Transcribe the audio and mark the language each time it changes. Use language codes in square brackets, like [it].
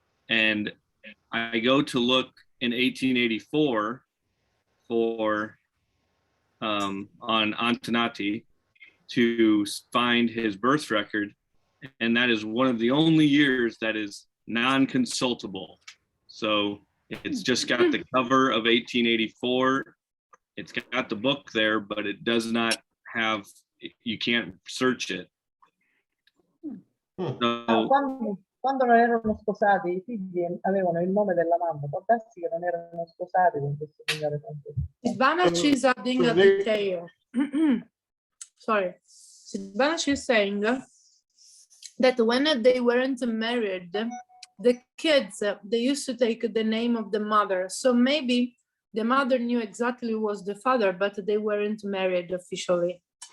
[en] And I go to look in 1884 for on Antonati to find his birth record, and that is one of the only years that is non-consultable. So it's just got the cover of 1884. It's got the book there, but it does not have, you can't search it. So, [it] Quando non erano sposati, i figli avevano il nome della mamma. Può darsi che non erano sposati con questo signore Francesco. [en] Silvana, she's adding a they- detail. Sorry. Silvana, she's saying that when they weren't married, the kids, they used to take the name of the mother. So maybe the mother knew exactly who was the father, but they weren't married officially.